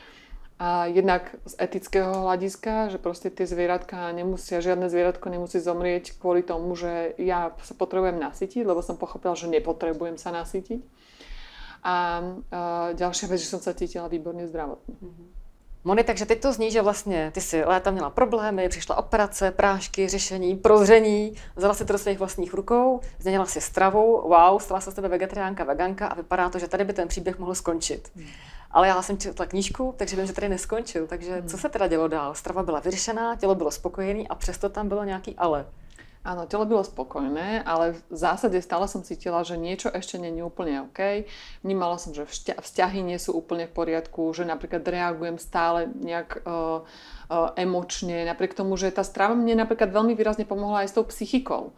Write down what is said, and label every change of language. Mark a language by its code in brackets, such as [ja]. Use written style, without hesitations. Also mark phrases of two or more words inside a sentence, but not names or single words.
[sk] A jednak z etického hľadiska, že proste tie zvieratka žiadne zvieratko nemusí zomrieť kvôli tomu, že ja sa potrebujem nasytiť, lebo som pochopila, že nepotrebujem sa nasytiť. A ďalšia vec, že som sa cítila výborne zdravotne. [cs] Moni, takže teď to zní, že vlastně ty si léta měla problémy, přišla operace, prášky, řešení, prozření, vzala si to do svých vlastních rukou, změnila si stravu, wow, stala se z tebe vegetariánka, veganka a vypadá to, že tady by ten příběh mohl skončit. Ale já jsem četla knížku, takže vím, že tady neskončil. Takže co se teda dělo dál? Strava byla vyřešená, tělo bylo spokojené a přesto tam bylo nějaký ale. [sk] Áno, [cs] telo bylo spokojné, [sk] ale v zásade stále som cítila, že niečo ešte nie je úplne OK. Vnímala som, že vzťahy nie sú úplne v poriadku, že napríklad reagujem stále nejak emočne, napriek tomu, že tá strava mne napríklad veľmi výrazne pomohla aj s tou psychikou.